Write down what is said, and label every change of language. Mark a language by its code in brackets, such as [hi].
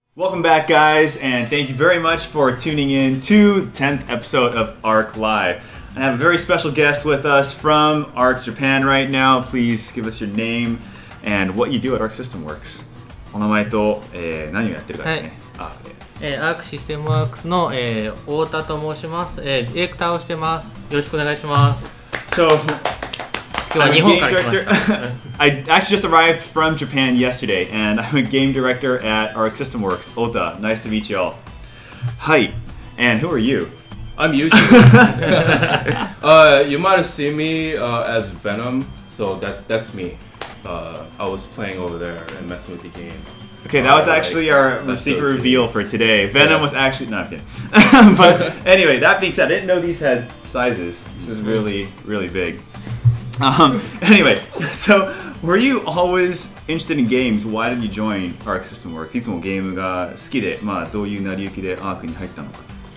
[en] Welcome back, guys, and thank you very much for tuning in to the 10th episode of ARC Live. I have a very special guest with us from ARC Japan right now. Please give us your name and what you do at ARC System Works. [ja] お名前と、何をやってるかですね。アークシステムワークスの、太田と申します、ディレクターをしてます。よろしくお願いします。 [en] So, [ja] 今日は日本から来ました。 [en] I actually just arrived from Japan yesterday, and I'm a game director at ARC System Works. Oota, nice to meet you all. Hi, and who are you? I'm Yuji. You might have seen me as Venom, so that's me. I was playing over there and messing with the game. Okay, that was actually our secret reveal for today. Venom was actually not kidding. But anyway, that being said, I didn't know these had sizes. This is really, really big. Anyway, so were you always interested in games? Why did you join ARC System Works? [ja] いつもゲームが好きで、どういう成り行きで ARC に入ったのか。